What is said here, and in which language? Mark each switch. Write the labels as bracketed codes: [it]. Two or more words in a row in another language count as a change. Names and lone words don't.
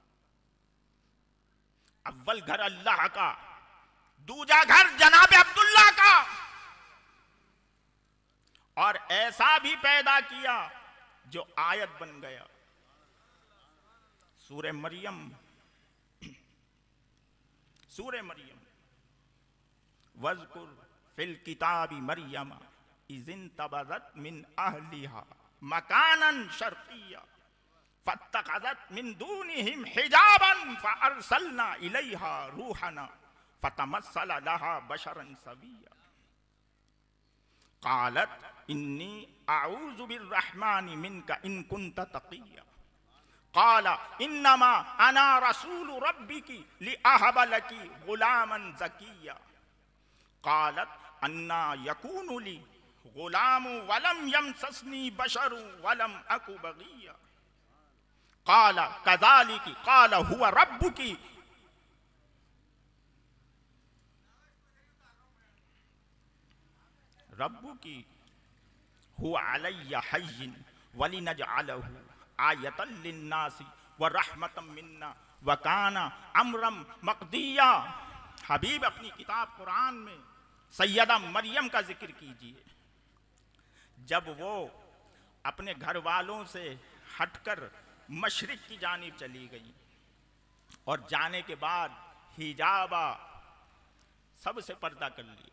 [ur] اول گھر اللہ کا، دوجا گھر جناب عبداللہ کا، اور ایسا بھی پیدا کیا جو آیت بن گیا. [ar] سورة مريم، سورة مريم، واذكر في الكتاب مريم إذ انتبذت من أهلها مكانا شرقيا فاتخذت من دونهم حجابا فأرسلنا إليها روحنا فتمثل لها بشرا سويا قالت إني أعوذ بالرحمن منك إن كنت تقيا قال إنما أنا رسول ربك لأهب لك غلاما زكيا قالت أنى يكون لي غلام ولم يمسسني بشر ولم أك بغيا قال كذلك قال هو ربك ربك هو علي هين ولنجعله آية للناس ورحمة منا وكان أمرا مقضيا. [ur] حبیب اپنی کتاب قرآن میں سیدہ مریم کا ذکر کیجیے، جب وہ اپنے گھر والوں سے ہٹ کر مشرق کی جانب چلی گئی اور جانے کے بعد حجابا سب سے پردہ کر لیا.